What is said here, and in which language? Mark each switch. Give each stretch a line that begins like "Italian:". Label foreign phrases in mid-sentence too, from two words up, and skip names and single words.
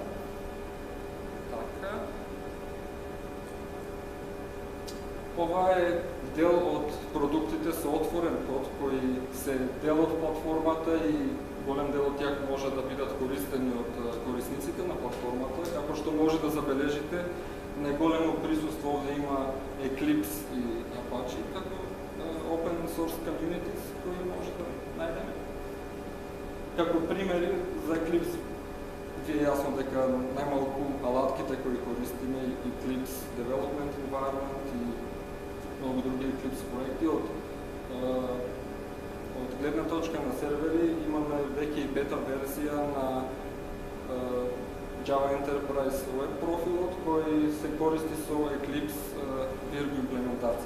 Macedonian: Така. Ова е дел од продуктите со отворен код, кои се дел од платформата и голем дел од тях може да бидат користени од корисниците на платформата, како што може да забележите, најголемо присуство овде има Eclipse и Apache како
English: open source communities
Macedonian: кои може да најдеме. Како примери за Eclipse, ви е јасно дека најмалку алатките кои користиме Eclipse Development Environment и многу други Eclipse проекти од гледна точка на сервери имаме веќе и бета верзија на Java Enterprise Web профилот кој се користи со Eclipse Virgo имплементација.